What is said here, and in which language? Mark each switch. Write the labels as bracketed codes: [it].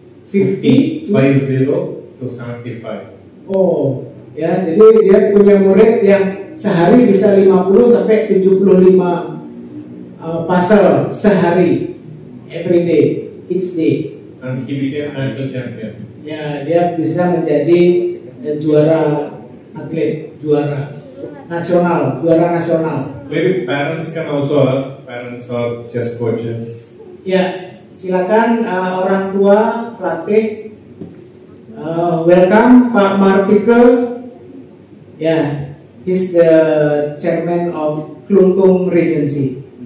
[en] 50 to 75. [id] Oh, ya, jadi dia punya murid yang sehari bisa 50 sampai 75 puzzle sehari, [en] every day, each day. And he became national champion. [id] Ya, dia bisa menjadi juara atlet, juara nasional. [en] Maybe parents can also ask, parents or chess coaches. [id] Ya, silakan orang tua pelatih. [en] Welcome Pak Martike. Ya, he's the chairman of Klungkung Regency.